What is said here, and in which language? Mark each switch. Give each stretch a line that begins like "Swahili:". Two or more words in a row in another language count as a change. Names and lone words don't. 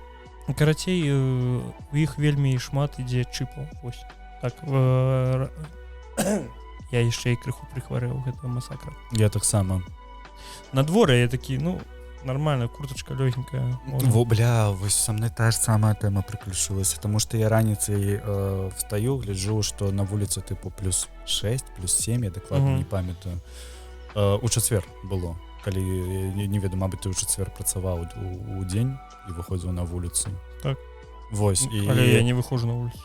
Belarusian: Карацей, у іх вельмі шмат ідзе чыпаў. Вось. Так, я яшчэ і крыху прыхварэў гэтага масакра. Я таксама. На дворе я такі, ну, нормально, курточка лёгенькая.
Russian: Бля, вось со мной та ж самая тэма приключилась, потому что я раніцай встаю, гляджу, что на вуліцы типу плюс 6, плюс 7,
Belarusian: я дакладна не памятаю. У чацвер было, калі, я не веду, мабыць, ты у чацвер працаваў у дзень і выходзіў на вуліцу. Так. Вось. Але я не выхожу на вуліцу.